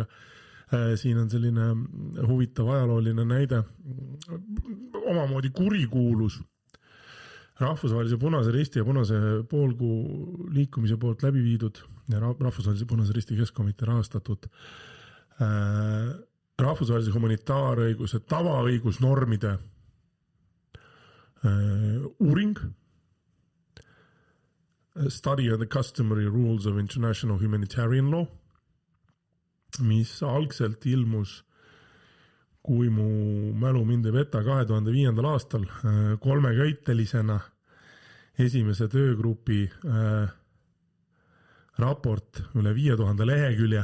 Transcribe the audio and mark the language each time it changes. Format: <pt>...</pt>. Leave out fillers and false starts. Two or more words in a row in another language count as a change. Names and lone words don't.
<et>Siin on selline huvitav ajalooline näide, omamoodi kurikuulus Rahvusvahelise Punase Risti ja Punase Poolkuu liikumise poolt läbi viidud ja Rahvusvahelise Punase Risti Keskkomitee rahastatud rahvusvahelise humanitaarõiguse tavaõigusnormide uuring</et> <en>Study of the Customary Rules of International Humanitarian Law,</en> <et>mis algselt ilmus, kui mu mälu mind ei peta, 2005. aastal 3-köitelisena esimese töögrupi raport üle 5000 lehekülje.</et>